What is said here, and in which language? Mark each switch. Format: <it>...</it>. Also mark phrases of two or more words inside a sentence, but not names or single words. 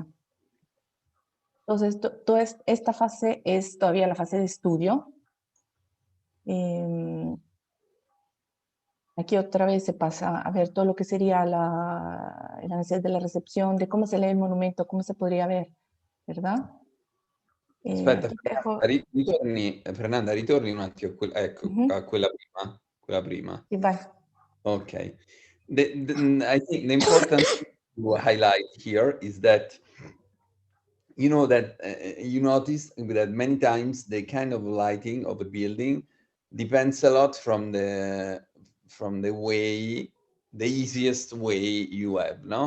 <es>Entonces, toda esta fase es todavía la fase de estudio. Aquí otra vez se pasa a ver todo lo que sería el análisis de la recepción, de cómo se lee el monumento, cómo se podría ver, ¿verdad?</es> <it>Aspetta, Fernanda, ritorni un attimo, ecco, a quella prima. Quella prima. Sí, vai.</it> <en>Okay. I think the important thing to highlight here is that you know that you notice that many times the kind of lighting of a building depends a lot from the way, the easiest way you have, no?</en>